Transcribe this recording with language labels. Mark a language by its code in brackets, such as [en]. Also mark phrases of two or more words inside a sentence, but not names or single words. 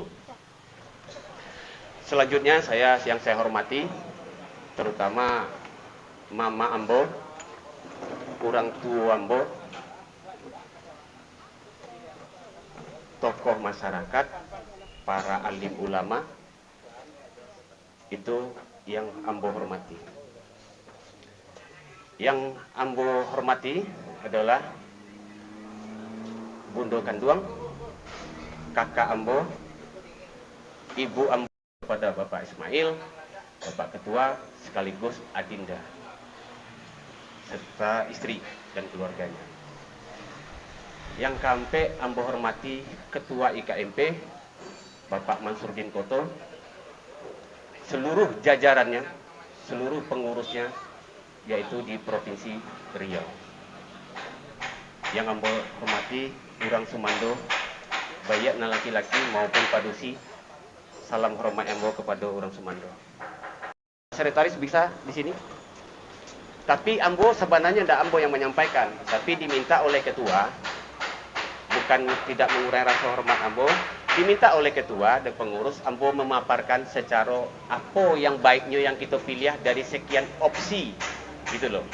[id] Selanjutnya yang saya hormati, terutama mama ambo, orang tua ambo, tokoh masyarakat, para alim ulama, itu yang ambo hormati. Yang ambo hormati adalah Bundo Kanduang, kakak ambo, ibu ambo kepada Bapak Ismail, Bapak Ketua sekaligus Adinda, serta istri dan keluarganya. Yang kampe ambo hormati Ketua IKMP, Bapak Mansurdin Koto, seluruh jajarannya, seluruh pengurusnya, yaitu di Provinsi Riau. Yang ambo hormati Urang Sumando, baik laki-laki maupun padusi, salam hormat ambo kepada Urang Sumando. Sekretaris bisa di sini. Tapi ambo sebenarnya tidak ambo yang menyampaikan, tapi diminta oleh ketua, bukan tidak mengurangi rasa hormat ambo, diminta oleh ketua dan pengurus ambo memaparkan secara apa yang baiknya yang kita pilih dari sekian opsi, gitu loh.